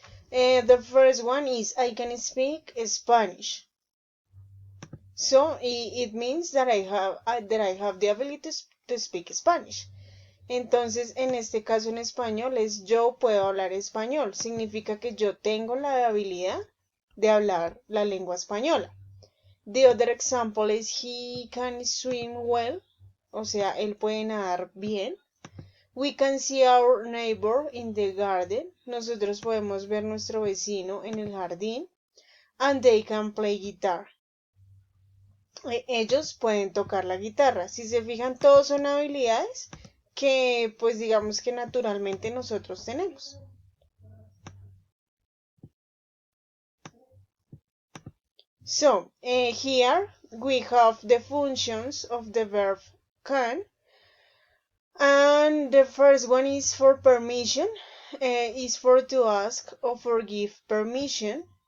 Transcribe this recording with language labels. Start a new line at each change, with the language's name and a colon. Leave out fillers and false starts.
English: The first one is I can speak Spanish. So it means that I have the ability to speak Spanish.
Spanish: Entonces, en este caso en español es yo puedo hablar español. Significa que yo tengo la habilidad de hablar la lengua española.
English: The other example is he can swim well.
Spanish: O sea, él puede nadar bien.
English: We can see our neighbor in the garden.
Spanish: Nosotros podemos ver nuestro vecino en el jardín.
English: And they can play guitar.
Spanish: Ellos pueden tocar la guitarra. Si se fijan, todos son habilidades que, pues digamos que naturalmente nosotros tenemos.
English: So, here we have the functions of the verb can. And the first one is for permission, is for to ask or for give permission.